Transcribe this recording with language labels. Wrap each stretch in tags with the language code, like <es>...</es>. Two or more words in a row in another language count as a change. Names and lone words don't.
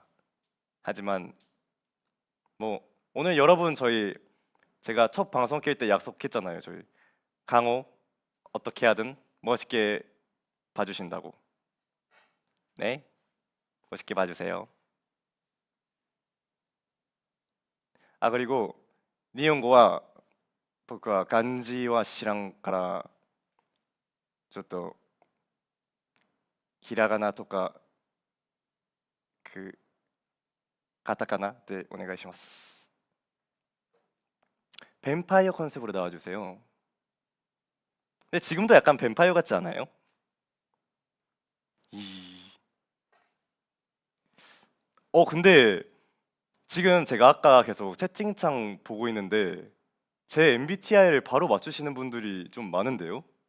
<ko>하지만 뭐 오늘 여러분 제가 첫 방송 킬 때 약속했잖아요. 저희 강호 어떻게 하든 멋있게 봐주신다고. 네, 멋있게 봐주세요.</ko> <ja>그리고 니온고와 僕は漢字は知らんからちょっとひらがなとかカタカナでお願いします。</ja> <ko>뱀파이어 컨셉으로 나와주세요. 근데 지금도 약간 뱀파이어 같지 않아요? 이... 근데 지금 제가 아까 계속 채팅창 보고 있는데 제 MBTI를 바로 맞추시는 분들이 좀 많은데요?</ko>